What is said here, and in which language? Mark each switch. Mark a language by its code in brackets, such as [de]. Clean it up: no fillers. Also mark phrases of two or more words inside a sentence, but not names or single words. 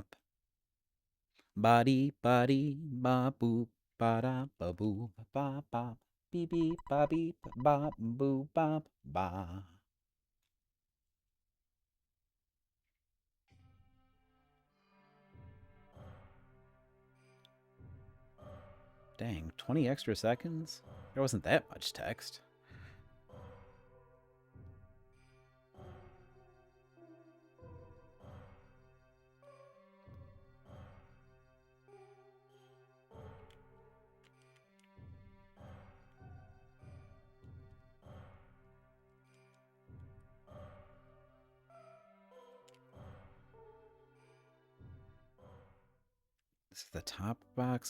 [en] Body, bop, boop, ba-da, ba-boop, bop, bop, beep, beep, bop, beep, bop, boop, bop, ba. Dang, 20 extra seconds? There wasn't that much text. This is the top box?